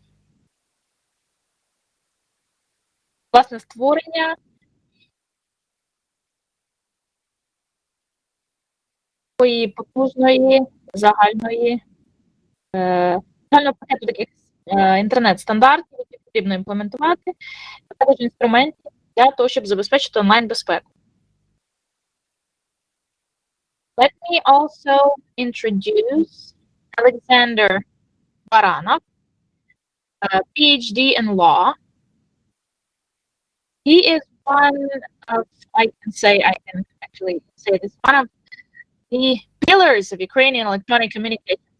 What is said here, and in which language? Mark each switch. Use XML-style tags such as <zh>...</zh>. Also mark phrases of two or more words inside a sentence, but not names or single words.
<uk>власне, створення такої потужної загальної загального пакету таких інтернет-стандартів, які потрібно імплементувати, а також інструментів для того, щоб забезпечити онлайн-безпеку.</uk> <en>Let me also introduce Alexander Baranov, a PhD in law. He is one of, I can actually say this, one of the pillars of Ukrainian electronic communications.</en>